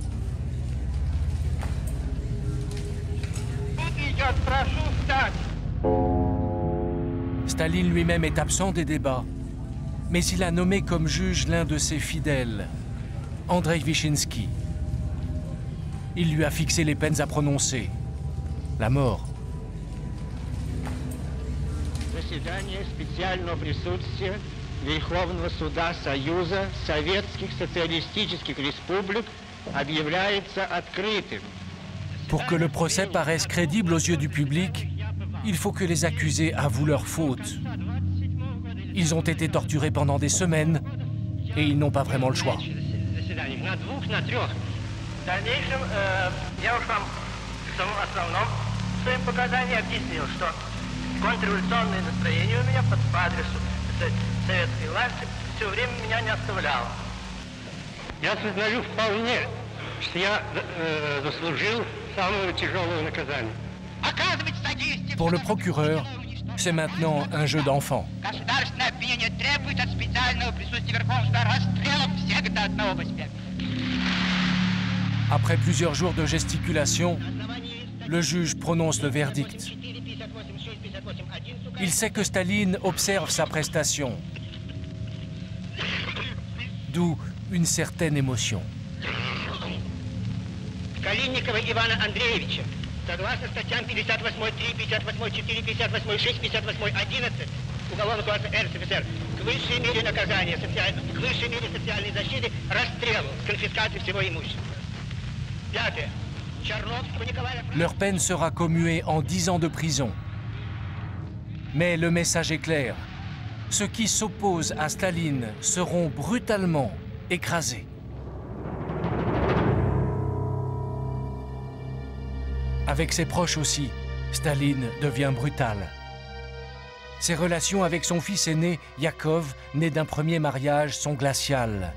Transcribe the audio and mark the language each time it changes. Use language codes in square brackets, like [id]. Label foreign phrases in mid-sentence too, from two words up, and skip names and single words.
[fr] Staline lui-même est absent des débats, mais il a nommé comme juge l'un de ses fidèles, Andrei Vyshinsky. Il lui a fixé les peines à prononcer, la mort. [ru] Заседание специального присутствия Верховного суда Союза Советских Социалистических Республик объявляется открытым. [fr] Pour que le procès paraisse crédible aux yeux du public, il faut que les accusés avouent leurs fautes. Ils ont été torturés pendant des semaines et ils n'ont pas vraiment le choix. [ru] В дальнейшем я уж вам в самом основном в своем показании объяснил, что контрреволюционное настроение у меня по адресу советской власти все время меня не оставляло. Я сознаю вполне, что я заслужил самое тяжелое наказание. Оказывать содействие... [fr] Pour le procureur, c'est maintenant un jeu d'enfant. [ru] Государственное обвинение требует от специального присутствия Верховного суда расстрела всех до одного посмертия. [fr] Après plusieurs jours de gesticulation, le juge prononce le verdict. Il sait que Staline observe sa prestation, d'où une certaine émotion. [ru] Калинникова Ивана Андреевича, согласно статьям 58.3, 58.4, 58.6, 58.11 Уголовного кодекса РСФСР, к высшей мере наказания, к высшей мере социальной защиты, расстрел с конфискацией всего имущества. Пятое. Черновского Николая... [fr] Leur peine sera commuée en 10 ans de prison. Mais le message est clair. Ceux qui s'opposent à Staline seront brutalement écrasés. Avec ses proches aussi, Staline devient brutal. Ses relations avec son fils aîné, Yakov, né d'un premier mariage, sont glaciales.